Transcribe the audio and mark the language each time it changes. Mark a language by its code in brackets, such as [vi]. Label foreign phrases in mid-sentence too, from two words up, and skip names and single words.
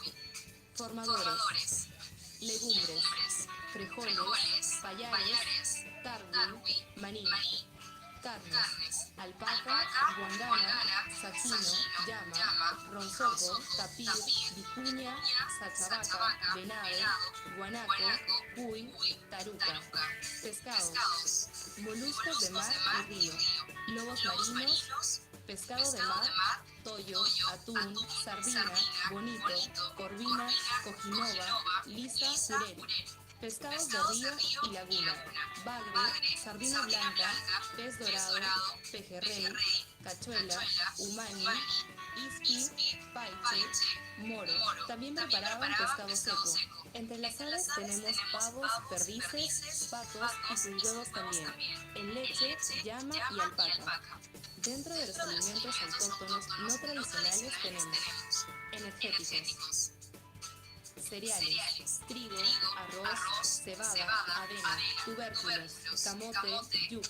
[es] Formadores: legumbres, frijoles, payares, tarwi, maní. Carnes: alpaca, guangana, sajino, llama, ronzoco, tapir, vicuña, sachavaca, venado, guanaco, cuy, taruca. Pescados: moluscos de mar y río, lobos marinos, pescado de mar, toyo, atún, sardina, bonito, corvina, cojinova, lisa, jurel. Pescados de río y laguna: bagre, sardina blanca, pez dorado, pejerrey, cachuela, umani, ispi, paiche, moro. También preparaban pescado seco. Entre las aves tenemos pavos, perdices, patos y sus huevos también. En leche, llama y alpaca. Dentro de los alimentos autóctonos no tradicionales tenemos energéticos: cereales, trigo, arroz, cebada, avena, tubérculos, camote, yuca.